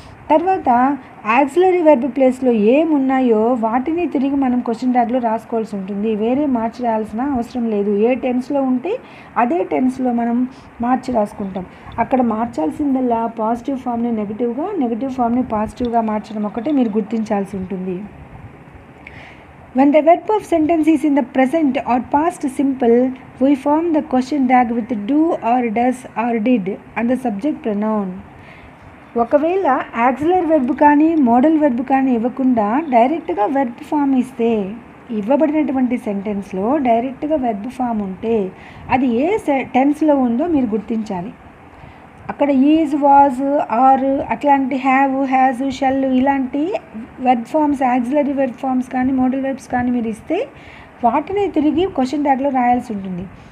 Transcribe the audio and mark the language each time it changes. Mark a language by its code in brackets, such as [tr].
[te] తర్వాత auxiliary verb ప్లేస్లో ఏమున్నాయో వాటిని తిరిగి మనం క్వశ్చన్ ట్యాగ్లో రాసుకోవాల్సి ఉంటుంది. వేరే మార్చి రాయాల్సిన అవసరం లేదు. ఏ టెన్స్లో ఉంటే అదే టెన్స్లో మనం మార్చి రాసుకుంటాం. అక్కడ మార్చాల్సిందల్లా పాజిటివ్ ఫామ్ని నెగిటివ్గా, నెగిటివ్ ఫామ్ని పాజిటివ్గా మార్చడం ఒకటే మీరు గుర్తించాల్సి ఉంటుంది. [en] When the verb of sentence is in the present or past simple, we form the question tag with do or does or did and the subject pronoun. [te] ఒకవేళ యాక్సిలరీ వెర్బ్ కానీ మోడల్ వెర్బ్ కానీ ఇవ్వకుండా డైరెక్ట్గా verb form ఇస్తే, ఇవ్వబడినటువంటి సెంటెన్స్లో డైరెక్ట్గా verb form ఉంటే అది ఏ టెన్స్లో ఉందో మీరు గుర్తించాలి. అక్కడ ఈజ్, వాజ్, ఆర్ అట్లాంటి హ్యావ్, హ్యాజ్, షెల్ ఇలాంటి verb forms, auxiliary verb forms కానీ మోడల్ వెర్బ్స్ కానీ మీరు ఇస్తే వాటిని తిరిగి క్వశ్చన్ ట్యాగ్లో రాయాల్సి ఉంటుంది.